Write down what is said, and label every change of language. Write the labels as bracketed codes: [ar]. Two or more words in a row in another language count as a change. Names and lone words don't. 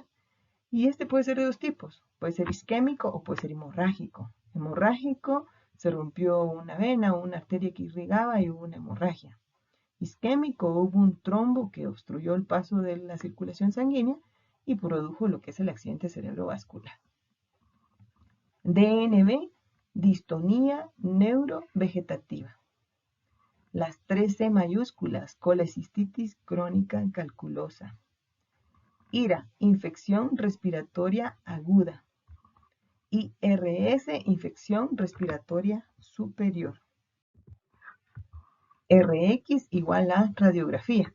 [es] Y este puede ser de dos tipos. Puede ser isquémico o puede ser hemorrágico. Hemorrágico, se rompió una vena o una arteria que irrigaba y hubo una hemorragia. Isquémico, hubo un trombo que obstruyó el paso de la circulación sanguínea y produjo lo que es el accidente cerebrovascular. DNB, distonía neurovegetativa. Las 3 C mayúsculas, colecistitis crónica calculosa. IRA, infección respiratoria aguda. IRS, infección respiratoria superior. RX igual a radiografía.